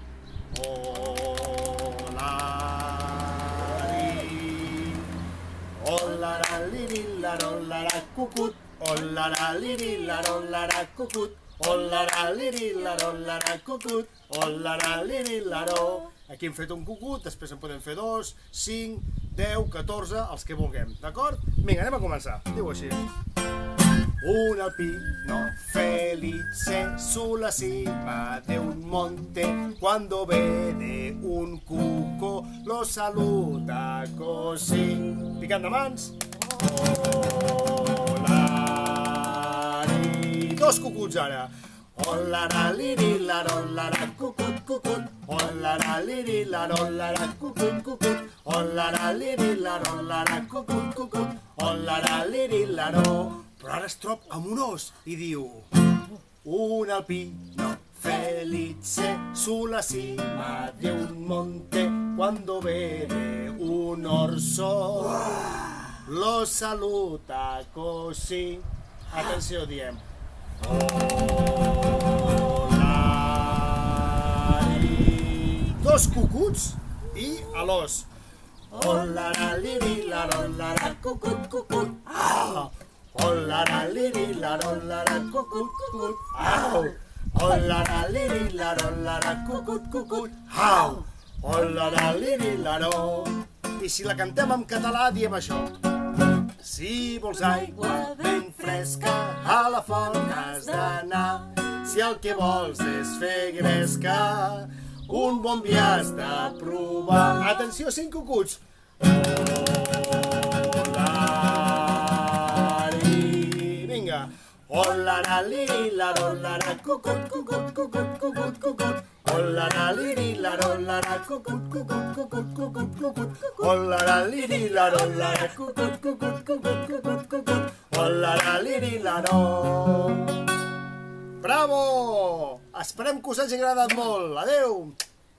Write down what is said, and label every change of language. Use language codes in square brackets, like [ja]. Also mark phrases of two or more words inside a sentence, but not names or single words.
[ca] Cucut, cucut, cucut. Aquí hem fet un cucut, després en podem fer 2, 5, 10, 14, els que vulguem, d'acord? Vinga, anem a començar. Diu així. [it] Un alpino felice sulla cima de un monte, cuando vede un cuco lo saluda così. [ca] Picant de mans. Dos cucuts ara. Ollaralirilarollara, cucut, cucut. Ollaralirilarollara, cucut, cucut. Ollaralirilarollara, cucut, cucut. Ollaralirilaró. Però ara es troba amb un os i diu: [it] un alpino felice sulla cima de un monte, cuando vede un orso lo saluta così. [ca] Atenció, diem. Dos cucuts i a l'os. Ollaralirilarollara, cucut, cucut. Ollaralirilarollara, cucut, cucut. Ollaralirilarollara, cucut, cucut. Ollaralirilaró. I si la cantem en català diem això. Si vols aigua ben fresca, a la font has d'anar. Si el que vols és fer gresca, un bon vi has de provar. Atenció, 5 cucuts. Vinga. Ollaralirilarollara, cucut, cucut, cucut, cucut, cucut. Ollaralirilarollara, cucut, cucut, cucut, cucut, cucut. Ollaralirilarollara, cucut, cucut, cucut, cucut, cucut. Ollaralirilaró. Bravo! Esperem que us hagi agradat molt. Adeu!